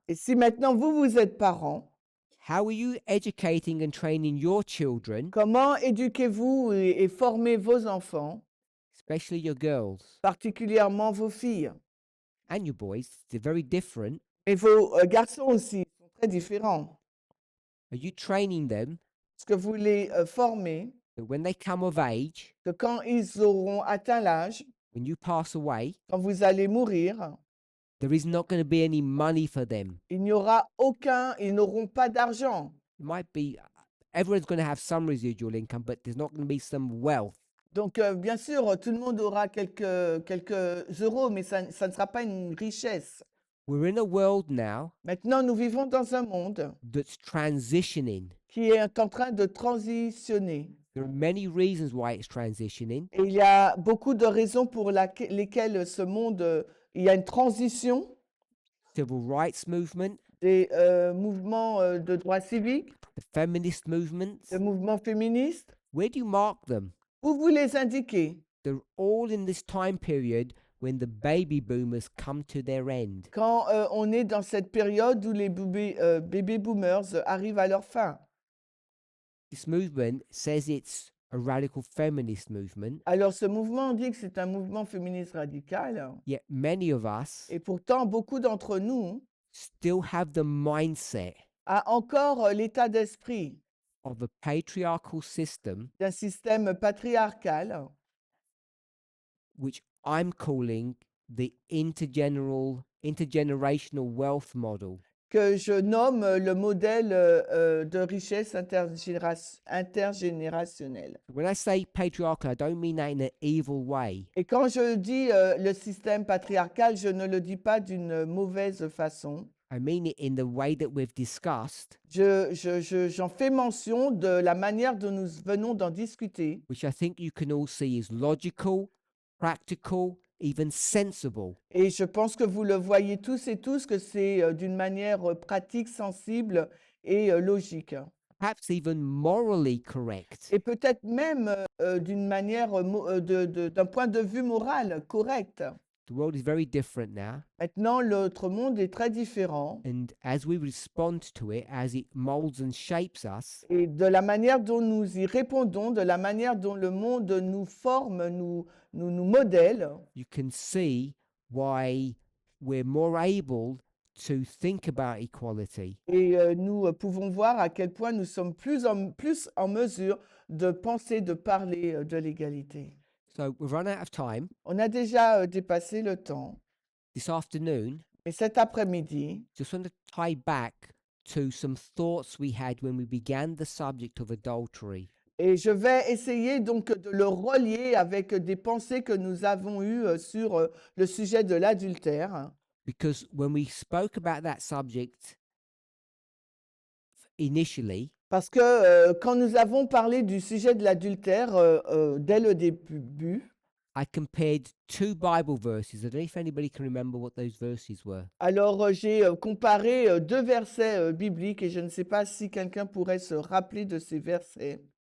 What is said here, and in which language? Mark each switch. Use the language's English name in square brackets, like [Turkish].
[French] Et si maintenant vous êtes parents, [English] how are you educating and training your children, [French] comment éduquez-vous et formez vos enfants, [English] especially your girls [French] particulièrement vos filles? [English] and your boys? They're very different. [French] Et vos garçons aussi sont très différents. [English] Are you training them [French] Est-ce que vous les formez [English] that when they come of age, [French] que quand ils auront atteint l'âge, [English] when you pass away, [French] quand vous allez mourir, [English] there is not going to be any money for them? [French] ils n'auront pas d'argent. [English] It might be, everyone's going to have some residual income, but there's not going to be some wealth. [French] Donc, bien sûr, tout le monde aura quelques euros, mais ça ne sera pas une richesse. [English] We're in a world now [French] Maintenant, nous vivons dans un monde [English] that's transitioning. [French] qui est en train de transitionner. [English] There are many reasons why it's transitioning. [French] Et il y a beaucoup de raisons pour lesquelles ce monde, il y a une transition [English] Civil rights movement, [French] des mouvements de droits civiques, [English] the feminist movements. [French] des mouvements féministes. [English] Where do you mark them? [French] Où vous les indiquez? [English] They're all in this time period when the baby boomers come to their end. [French] Quand on est dans cette période où les baby boomers arrivent à leur fin. [English] This movement says it's a radical feminist movement, [French] Alors, ce mouvement, on dit que c'est un mouvement féministe radical. [English] yet many of us [French] Et pourtant, beaucoup d'entre nous [English] still have the mindset [French] a encore l'état d'esprit [English] of a patriarchal system, [French] d'un système patriarcal [English] which I'm calling the intergenerational wealth model. [French] que je nomme le modèle de richesse intergénérationnelle. [English] When I say patriarchal, I don't mean that in an evil way. [French] Et quand je dis le système patriarcal, je ne le dis pas d'une mauvaise façon. [English] I mean it in the way that we've discussed, [French] J'en fais mention de la manière dont nous venons d'en discuter, [English] which I think you can all see is logical, practical, even sensible. [French] et je pense que vous le voyez tous et tous que c'est d'une manière pratique, sensible et logique. [English] Perhaps even morally correct. [French] Et peut-être même d'une manière, d'un point de vue moral, correct. [English] The world is very different now, [French] Maintenant, l'autre monde est très différent. [English] and as we respond to it, as it molds and shapes us, [French] Et de la manière dont nous y répondons, de la manière dont le monde nous forme, nous modèle, [English] you can see why we're more able to think about equality. [French] et nous pouvons voir à quel point nous sommes plus en mesure de penser, de parler de l'égalité. [English] So we've run out of time. [French] On a déjà dépassé le temps, [English] This afternoon, [French] et cet après-midi, [English] just want to tie back to some thoughts we had when we began the subject of adultery. [French] et je vais essayer donc de le relier avec des pensées que nous avons eues sur le sujet de l'adultère. [English] Because when we spoke about that subject initially, [French] Parce que quand nous avons parlé du sujet de l'adultère dès le début, [English] I compared two Bible verses. I don't know if anybody can remember what those verses were. [French] Alors, j'ai comparé deux versets bibliques et je ne sais pas si quelqu'un pourrait se rappeler de ces versets.